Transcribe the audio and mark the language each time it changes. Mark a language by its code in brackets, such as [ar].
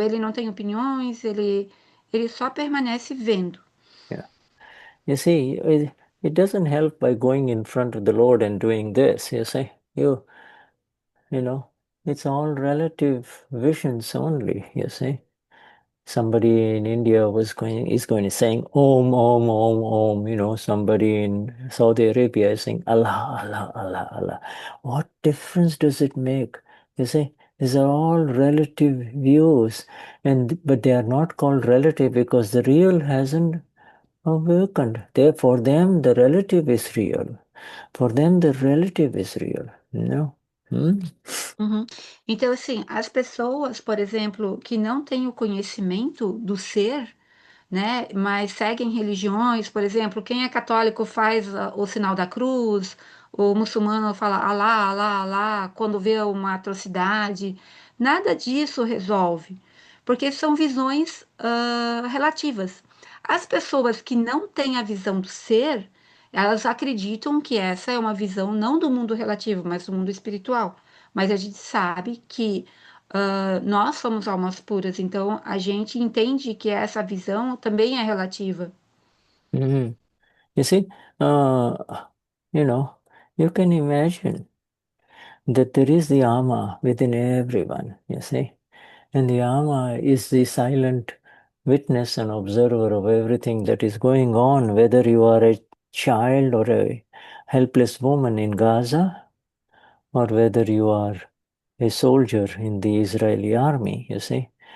[pt] Ele não tem opiniões, ele só permanece vendo. Yeah. [en] You see, it doesn't help by going in front of the Lord and doing this. You see, you know, it's all relative visions only. You see, somebody in India is going to saying Om Om Om Om. You know, somebody in Saudi Arabia is saying Allah Allah Allah Allah. What difference does it make? You see, these are all relative views, but they are not called relative because the real hasn't awakened. For them, the relative is real. For them, the relative is real. No. Hmm? Uhum. [pt] Então, assim, as pessoas, por exemplo, que não têm o conhecimento do ser, né? Mas seguem religiões, por exemplo, quem é católico faz o sinal da cruz, o muçulmano fala Alá, Alá, Alá, quando vê uma atrocidade. Nada disso resolve, porque são visões relativas. As pessoas que não têm a visão do ser, elas acreditam que essa é uma visão não do mundo relativo, mas do mundo espiritual. Mas a gente sabe que nós somos almas puras, então a gente entende que essa visão também é relativa. Hmm. [en] You see, uh, you know, you can imagine that there is the Ama within everyone, you see. And the Ama is the silent witness and observer of everything that is going on, whether you are a child or a helpless woman in Gaza, or whether you are a soldier in the Israeli army, you see.